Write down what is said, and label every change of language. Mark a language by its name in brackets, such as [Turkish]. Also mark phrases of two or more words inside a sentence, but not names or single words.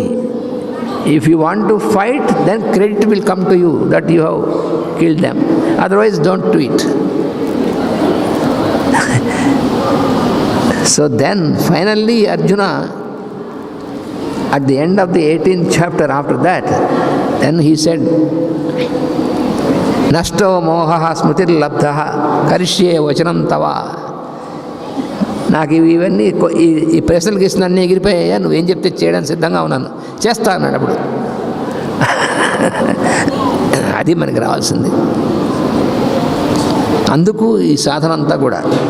[English] If you want to fight, then credit will come to you that you have killed them. Otherwise, don't do it. So then, finally, Arjuna, at the end of the 18th chapter after that, then he said, [Sanskrit] नष्टो मोहः स्मृतिर्लब्धा करिष्ये वचनं तव. [Telugu] నాకు ఇవన్నీ ఈ ప్రశ్నలకు ఇస్తున్న అన్నీ ఎగిరిపోయాయా, నువ్వేం చెప్తే చేయడానికి సిద్ధంగా ఉన్నాను, చేస్తా అన్నాడు. అప్పుడు అది మనకి రావాల్సింది. అందుకు ఈ సాధన అంతా కూడా.